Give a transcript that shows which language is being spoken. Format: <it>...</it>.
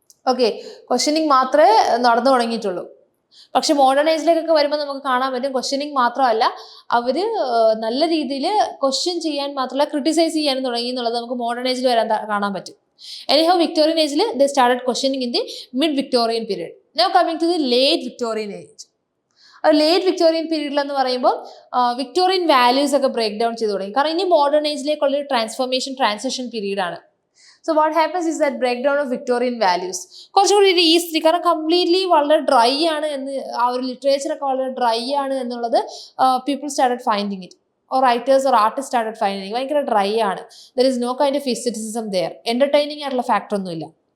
<ml>Okay, questioning മാത്രമേ നടന്നു തുടങ്ങിയിട്ടുള്ളൂ. പക്ഷെ മോഡേൺ ഏജിലേക്കൊക്കെ വരുമ്പോൾ നമുക്ക് കാണാൻ പറ്റും ക്വസ്റ്റ്യനിങ് മാത്രമല്ല, അവര് നല്ല രീതിയിൽ ക്വസ്റ്റ്യൻ ചെയ്യാൻ മാത്രമല്ല ക്രിട്ടിസൈസ് ചെയ്യാനും തുടങ്ങി എന്നുള്ളത് നമുക്ക് മോഡേൺ ഏജിൽ വരാൻ കാണാൻ പറ്റും. എനിഹൗ</ml> <en>Victorian ഏജിൽ they started questioning in the mid Victorian period. Now coming to the late Victorian age. Late Victorian പീരീഡിൽ എന്ന് പറയുമ്പോൾ Victorian values ഒക്കെ break down ചെയ്ത് തുടങ്ങി.</en> <ml>കാരണം ഇനി മോഡേൺ ഏജിലേക്കുള്ളൊരു ട്രാൻസിഷൻ പീരീഡ് ആണ്.</ml> <en>So what happens is that breakdown of Victorian values.</en> <ml>കുറച്ചുകൂടി ഈസി, കാരണം കംപ്ലീറ്റ്ലി വളരെ ഡ്രൈ ആണ് എന്ന്, ആ ഒരു ലിറ്ററേച്ചർ ഒക്കെ വളരെ ഡ്രൈ ആണ് എന്നുള്ളത്</ml> <en>People started finding it, or writers or artist started finding.</en> <ml>ഭയങ്കര ഡ്രൈ ആണ്.</ml> <en>There is no kind of aestheticism there.</en> <ml>Entertaining ആയിട്ടുള്ള ഫാക്ടർ ഒന്നുമില്ല.</ml>